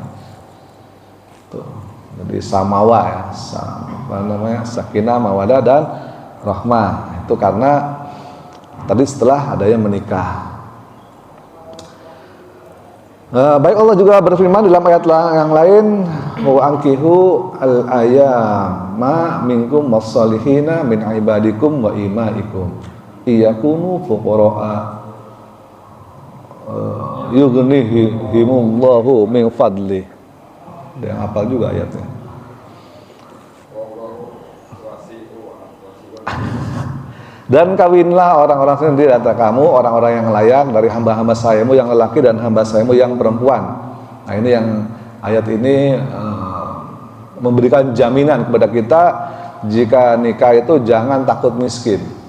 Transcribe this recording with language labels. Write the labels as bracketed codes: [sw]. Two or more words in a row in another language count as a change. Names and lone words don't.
[id] Tuh. Jadi samawa ya, apa namanya, sakinah, mawaddah, dan rahmah. Itu karena tadi setelah adanya menikah. Baik, Allah juga berfirman dalam ayat yang lain, [ar] وأنكحوا الأيامى منكم والصالحين من عبادكم وإمائكم إن يكونوا فقراء يغنهم الله من فضله. [id] Dia hafal juga ayatnya. Dan kawinlah orang-orang sendiri antara kamu, orang-orang yang layak dari hamba-hamba sayamu yang lelaki dan hamba sayamu yang perempuan. Nah, ini yang ayat ini memberikan jaminan kepada kita, jika nikah itu jangan takut miskin.